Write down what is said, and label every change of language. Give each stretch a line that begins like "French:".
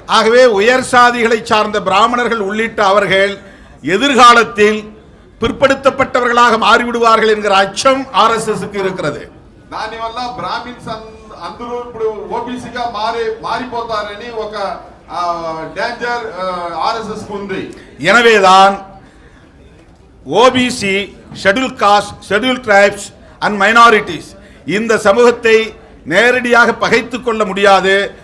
Tamil: ஆகவே உயர் சாதிகளை சார்ந்த பிராமணர்கள் உள்ளிட்ட அவர்கள் எதிர்காலத்தில் பிற்படுத்தப்பட்டவர்களாக மாறிவிடுவார்கள் என்கிற அச்சம் ஆர்எஸ்எஸ்க்கு இருக்கிறது.
Telugu: దానివల్ల బ్రాహ్మిన్స్ అందరూ ఇప్పుడు ఓబీసీగా మారిపోతారని ఒక డేంజర్ ఆర్ఎస్ఎస్ కు ఉంది.
Tamil: எனவேதான் OBC, schedule cost, schedule tribes and minorities இந்த சமூகத்தை நேரடியாக பகைத்துக் கொள்ள முடியாது.